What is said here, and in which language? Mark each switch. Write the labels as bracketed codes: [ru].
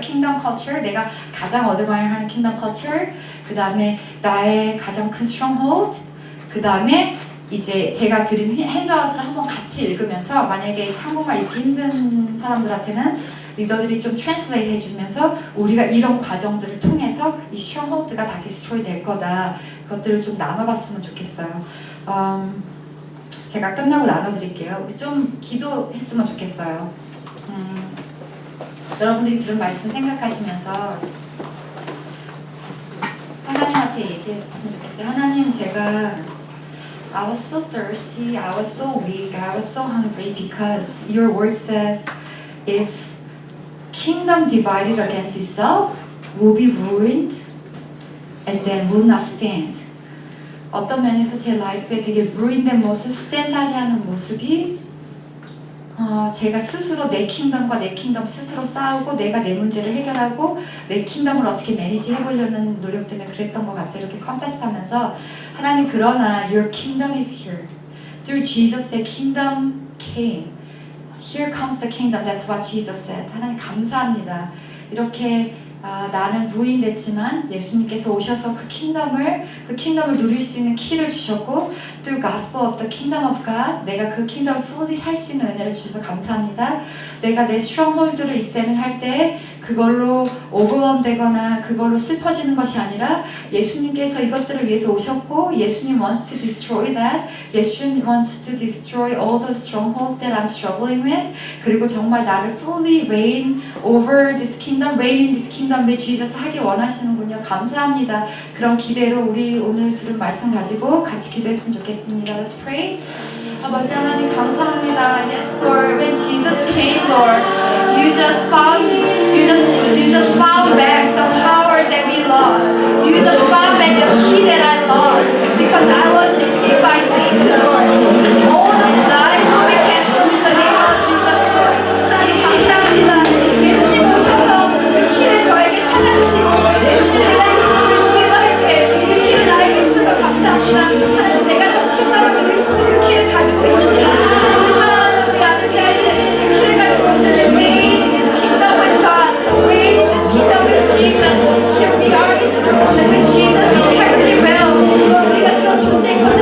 [ko] kingdom culture 내가 가장 admire 하는 kingdom culture 그 다음에 나의 가장 큰 stronghold 그 다음에 이제 제가 드린 핸드아웃을 한번 같이 읽으면서 만약에 한국말 읽기 힘든 사람들한테는 리더들이 좀 트랜슬레이트 해주면서 우리가 이런 과정들을 통해서 이 stronghold가 다 디스트로이 될 거다 그것들을 좀 나눠봤으면 좋겠어요. 제가 끝나고 나눠드릴게요. 우리 좀 기도했으면 좋겠어요. 여러분들이 들은 말씀 생각하시면서 하나님한테 얘기했으면 좋겠어요. 하나님 제가 [en] I was so thirsty, I was so weak, I was so hungry because your word says if kingdom divided against itself will be ruined and then will not stand. [ko] 어떤 면에서 제 라이프에 되게 ruin된 모습, 스탠드하지 않은 모습이 제가 스스로 내 킹덤과 내 킹덤 스스로 싸우고 내가 내 문제를 해결하고 내 킹덤을 어떻게 매니지 해보려는 노력 때문에 그랬던 것 같아요. 이렇게 컨페스하면서 하나님 그러나 [en] Your kingdom is here. Through Jesus the kingdom came. Here comes the kingdom. That's what Jesus said. [ko] 하나님 감사합니다. 이렇게 나는 부인됐지만 예수님께서 오셔서 그 킹덤을 누릴 수 있는 키를 주셨고 [en] through gospel of the kingdom of God [ko] 내가 그 킹덤을 fully 살 수 있는 은혜를 주셔서 감사합니다. 내가 내 stronghold를 examine 할 때 그걸로 overwhelm 되거나 그걸로 슬퍼지는 것이 아니라 예수님께서 이것들을 위해서 오셨고 예수님 [en] wants to destroy that. 예수님 wants to destroy all the strongholds that I'm struggling with. [ko] 그리고 정말 나를 [en] fully reign over this kingdom, reign in this kingdom with Jesus [ko] 하기 원하시는군요. 감사합니다. 그런 기대로 우리 오늘 들은 말씀 가지고 같이 기도했으면 좋겠습니다. [en] Let's pray. [ko] 아버지 하나님 감사합니다. [en] Yes, Lord. When Jesus came, Lord, you just found back the power that we lost. You just found back the key that I lost because I was deceived by Satan, Lord. All those lies we cancel in the name of Jesus, Lord. [ko] 하나님 감사합니다. 예수님 오셔서 그 키를 저에게 찾아주시고 예수님 내가 예수님을 receive할 때 그 키를 나에게 주셔서 감사합니다. 하나님 제가 저 킹덤을 누릴 수 있는 그 키를 가지고 있습니다. 하나님 사랑하는 우리 아들 딸들 그 키를 가지고 오늘 [en] reign in this kingdom with God, reign in this kingdom with Jesus. Here we are in the room with Jesus in heavenly realm. [ko] 우리가 그런 존재